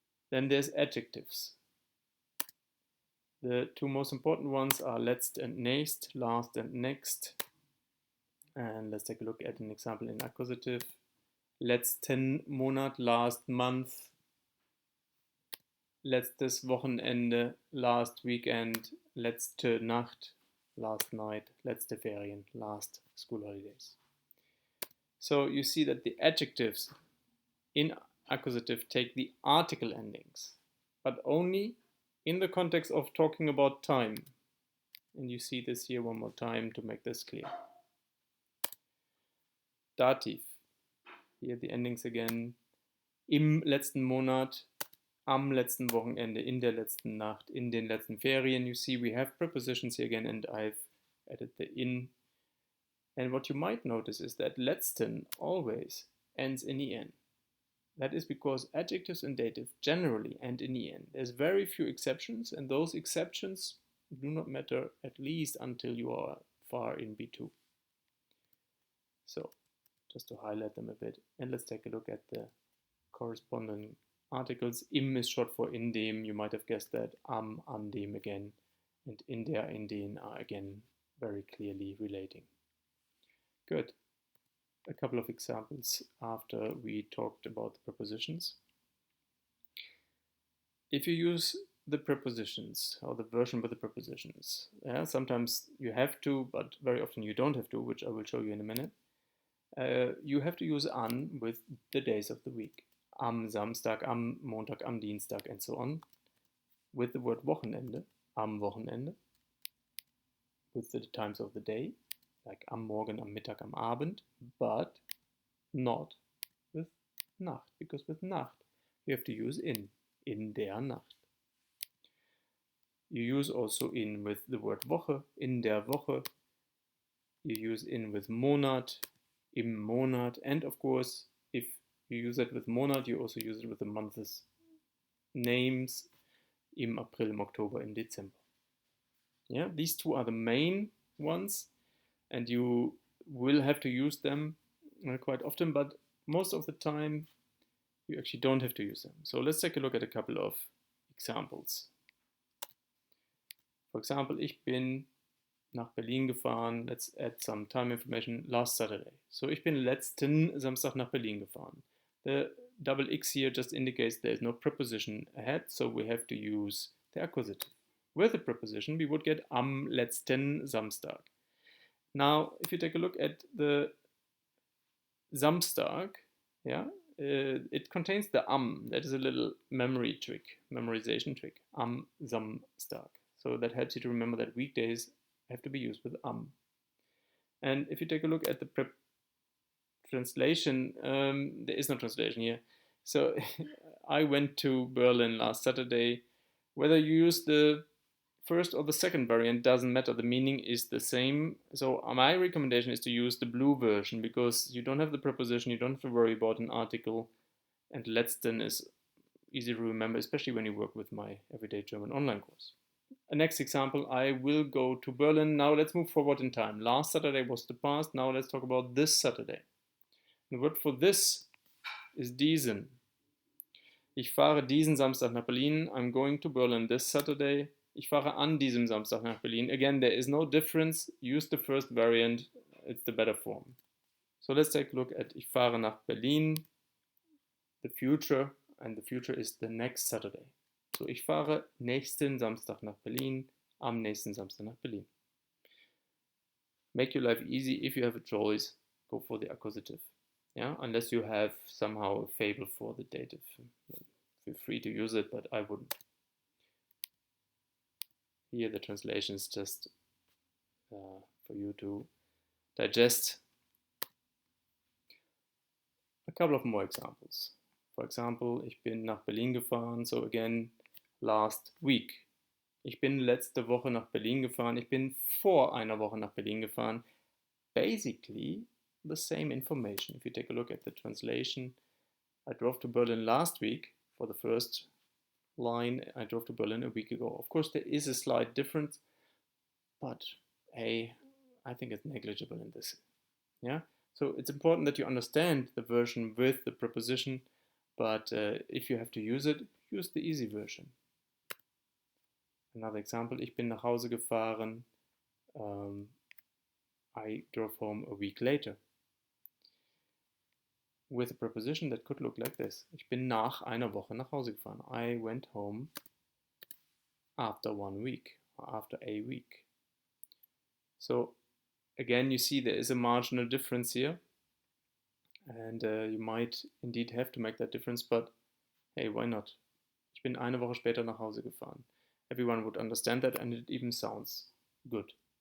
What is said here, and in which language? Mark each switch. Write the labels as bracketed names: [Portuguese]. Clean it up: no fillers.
[English] Then there's adjectives. The two most important ones are letzt and nächst, last and next. And let's take a look at an example in accusative. [German] Letzten Monat, [English] last month. [German] Letztes Wochenende, [English] last weekend. [German] Letzte Nacht, [English] last night. [German] Letzte Ferien, [English] last school holidays. So you see that the adjectives in accusative take the article endings, but only in the context of talking about time. And you see this here one more time to make this clear. Dativ. Here the endings again. [German] Im letzten Monat, am letzten Wochenende, in der letzten Nacht, in den letzten Ferien. [English] You see we have prepositions here again, and I've added the in. And what you might notice is that letzten always ends in en. That is because adjectives in dative generally end in en. There's very few exceptions, and those exceptions do not matter at least until you are far in B2. So, just to highlight them a bit, and let's take a look at the corresponding articles. Im is short for in dem, you might have guessed that. Am, an dem again, and in der, in den are again very clearly relating. Good. A couple of examples after we talked about the prepositions. If you use the prepositions or the version with the prepositions, sometimes you have to, but very often you don't have to, which I will show you in a minute. You have to use an with the days of the week. [German] Am Samstag, am Montag, am Dienstag, [English] and so on. With the word Wochenende, [German] am Wochenende. [English] With the times of the day, like [German] am Morgen, am Mittag, am Abend, [English] but not with Nacht, because with Nacht you have to use [German] in der Nacht. [English] You use also in with the word Woche, [German] in der Woche. [English] You use in with Monat, [German] im Monat, [English] and of course, if you use it with Monat, you also use it with the months' names, [German] im April, im Oktober, im Dezember. [English] Yeah, these two are the main ones, and you will have to use them quite often, but most of the time you actually don't have to use them. So let's take a look at a couple of examples. For example, [German] ich bin nach Berlin gefahren. Let's add some time information. Last Saturday. So ich bin letzten Samstag nach Berlin gefahren. [English] The double X here just indicates there is no preposition ahead, so we have to use the accusative. With the preposition, we would get [German] am letzten Samstag. [English] Now, if you take a look at the Samstag, it contains the am. That is a little memorization trick. [German] Am Samstag. [English] So that helps you to remember that weekdays have to be used with am. And if you take a look at the translation, there is no translation here. So I went to Berlin last Saturday. Whether you use the first or the second variant doesn't matter, the meaning is the same. So my recommendation is to use the blue version, because you don't have the preposition, you don't have to worry about an article, and letzten is easy to remember, especially when you work with my everyday German online course. A next example, I will go to Berlin. Now let's move forward in time. Last Saturday was the past, now let's talk about this Saturday. The word for this is diesen. [German] Ich fahre diesen Samstag nach Berlin. [English] I'm going to Berlin this Saturday. [German] Ich fahre an diesem Samstag nach Berlin. [English] Again, there is no difference. Use the first variant. It's the better form. So let's take a look at [German] ich fahre nach Berlin, [English] the future, and the future is the next Saturday. [German] So ich fahre nächsten Samstag nach Berlin, am nächsten Samstag nach Berlin. [English] Make your life easy. If you have a choice, go for the accusative. Yeah, unless you have somehow a fable for the dative. Feel free to use it, but I wouldn't. Here the translation is just for you to digest. A couple of more examples. For example, [German] ich bin nach Berlin gefahren. [English] So again, last week. [German] Ich bin letzte Woche nach Berlin gefahren. Ich bin vor einer Woche nach Berlin gefahren. [English] Basically the same information. If you take a look at the translation, I drove to Berlin last week for the first line. I drove to Berlin a week ago. Of course, there is a slight difference, but hey, I think it's negligible in this. Yeah. So it's important that you understand the version with the preposition, but if you have to use it, use the easy version. Another example, [German] ich bin nach Hause gefahren. [English] I drove home a week later. With a preposition that could look like this. [German] Ich bin nach einer Woche nach Hause gefahren. [English] I went home after 1 week, or after a week. So again, you see there is a marginal difference here. And you might indeed have to make that difference, but hey, why not? [German] Ich bin eine Woche später nach Hause gefahren. [English] Everyone would understand that and it even sounds good.